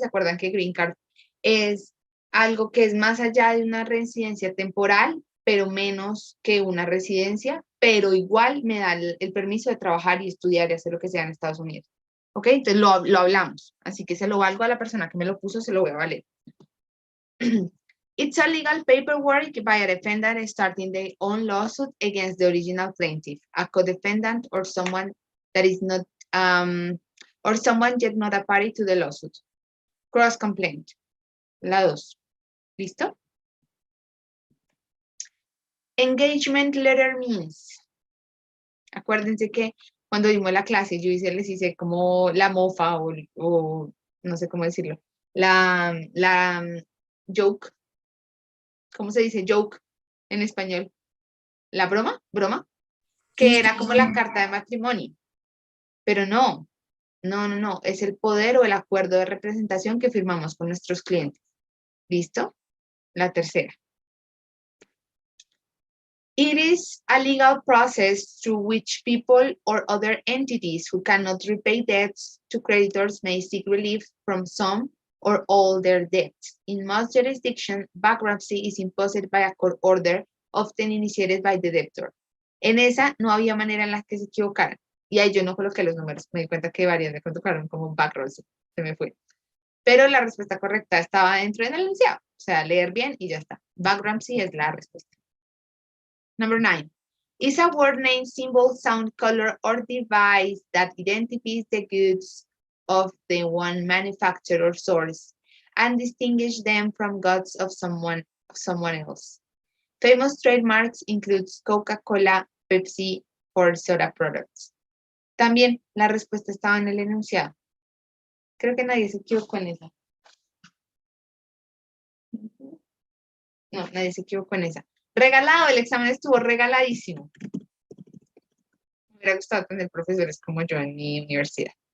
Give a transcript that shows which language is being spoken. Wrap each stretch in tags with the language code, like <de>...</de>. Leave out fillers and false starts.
<es>¿Se acuerdan que green card es algo que es más allá de una residencia temporal, pero menos que una residencia, pero igual me da el permiso de trabajar y estudiar y hacer lo que sea en Estados Unidos? ¿Ok? Entonces lo hablamos. Así que se lo valgo a la persona que me lo puso, se lo voy a valer.</es> <en>It's a legal paperwork by a defendant starting their own lawsuit against the original plaintiff, a co-defendant, or someone that is not, or someone yet not a party to the lawsuit.</en> <es>Cross complaint. La 2. ¿Listo?</es> <en>Engagement letter means.</en> <es>Acuérdense que cuando vimos la clase, yo les hice como la mofa o no sé cómo decirlo. La joke. ¿Cómo se dice joke en español? ¿La broma? ¿Broma? Que era como la carta de matrimonio. Pero no. Es el poder o el acuerdo de representación que firmamos con nuestros clientes. ¿Listo? La tercera.</es> <en>It is a legal process through which people or other entities who cannot repay debts to creditors may seek relief from some or all their debts. In most jurisdictions, bankruptcy is imposed by a court order, often initiated by the debtor.</en> <es>En esa no había manera en la que se equivocaran. Y ahí yo no coloqué los números. Me di cuenta que varias me colocaron como bankruptcy. Se me fue. Pero la respuesta correcta estaba dentro del enunciado. O sea, leer bien y ya está. Bankruptcy es la respuesta.</es> <en>Number 9. Is a word name, symbol, sound, color, or device that identifies the goods of the one manufacturer or source and distinguish them from goods of someone else. Famous trademarks includes Coca-Cola, Pepsi, or soda products.</en> <es>También la respuesta estaba en el enunciado. Creo que nadie se equivocó en esa. No, nadie se equivocó en esa. Regalado, el examen estuvo regaladísimo. Me hubiera gustado tener profesores como yo en mi universidad.</es>